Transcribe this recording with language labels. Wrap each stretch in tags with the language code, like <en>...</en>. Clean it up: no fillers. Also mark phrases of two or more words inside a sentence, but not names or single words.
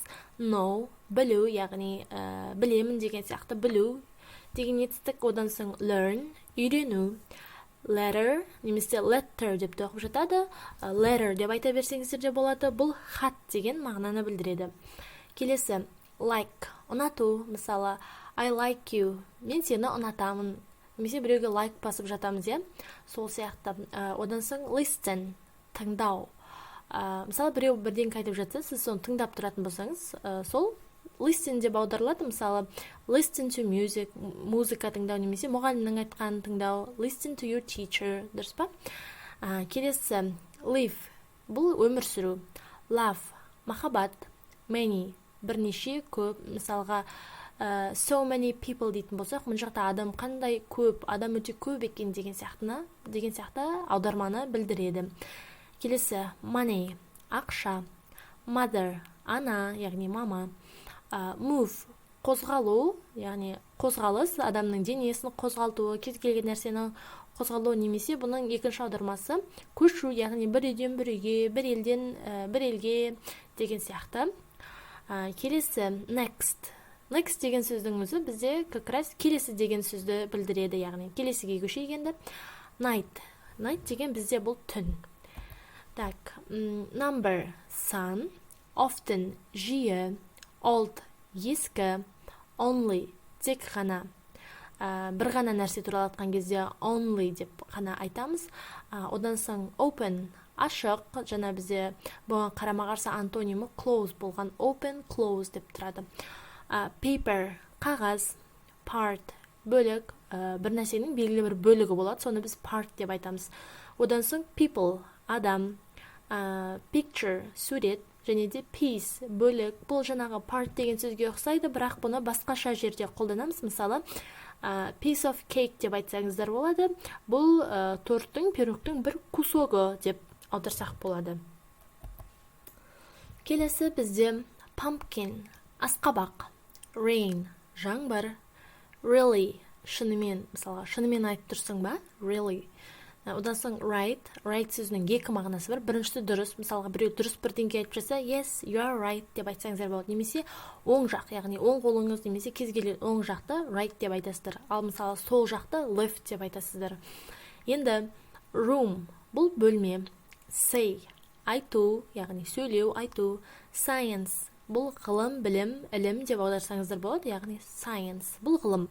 <kk>Know, білу, яғни білемін деген сияқты білу деген етістік. Одан соң learn, үйрену. Letter, немесе letter деп те оқып жатады. Letter деп айта берсеңіздер де болады. Бұл хат деген мағынаны білдіреді. Келесі like, ұнату. Мысалы,</kk> <en>I like you,</en> <kk>мен сені ұнатамын. Немесе біреуге лайк басып жатамыз, иә? Сол сияқты. Одан соң listen, тыңдау. Мысалы, біреу бірден айтып жатса, сіз соны тыңдап тұратын болсаңыз, сол listen деп аударылады. Мысалы,</kk> <en>listen to music,</en> <kk>музыка тыңдау, немесе мұғалімнің айтқанын тыңдау.</kk> <en>Listen to your teacher,</en> <kk>дұрыс па? Келесі live, бұл өмір сүру. Love, махаббат. Many, бірнеше, көп. Мысалға,</kk> <en>so many people</en> <kk>дейтін болсақ, мына жақта адам қандай көп, адам өте көп екен деген сияқты аударманы білдіреді. Келесі money, ақша. Mother, ана, яғни мама. Move, қозғалу, яғни қозғалыс, адамның денесін қозғалтуы, кез келген нәрсені қозғалу, немесе бұның екінші аудармасы көшу, яғни бір үйден бір үйге, бір елден бір елге деген сияқты. Келесі next. Next деген сөздің өзі бізде</kk> <ru>как раз</ru> <kk>келесі деген сөзді білдіреді, яғни келесіге көшейгенді. Night. Night деген бізде бұл түн. Так, number, сан. Often, жиі. Old, ескі. Only, тек ғана. Бір ғана нәрсе туралы айтқан кезде only деп ғана айтамыз. Одан соң open, ашық. Жаңа бізде бұған қарама-қарсы антонимі close болған.</kk> <en>Open, close</en> <kk>деп тұрады. Paper, қағаз. Part, бөлік. Бір нәрсенің белгілі бір бөлігі болады, соны біз part деп айтамыз. Одан соң people, адам. Picture, сурет. Және де piece, бөлік. Бұл жаңағы part деген сөзге ұқсайды, бірақ бұны басқаша жерде қолданамыз. Мысалы,</kk> <en>piece of cake</en> <kk>деп айтсаңыздар болады. Бұл торттың, пирогтың бір кусогы деп аударсақ болады. Келесі бізде pumpkin, асқабақ. Rain, жаңбыр. Really, шынымен, мысалы, шынымен айтып тұрсың ба? Really. Одан соң right сөзінің екі мағынасы бар. Біріншісі дұрыс, мысалға біреу дұрыс бірдеңе айтып жатса,</kk> <en>yes, you are right</en> <kk>деп айтсаңыздар болады. Немесе оң жақ, яғни оң қолыңыз немесе кез келген оң жақты right деп айтасыздар. Ал мысалы сол жақты left деп айтасыздар. Енді room, бұл бөлме. Say, айту, яғни сөйлеу, айту. Science, бұл ғылым, білім, ілім деп аударсаңыздар болады, яғни science, бұл ғылым.</kk>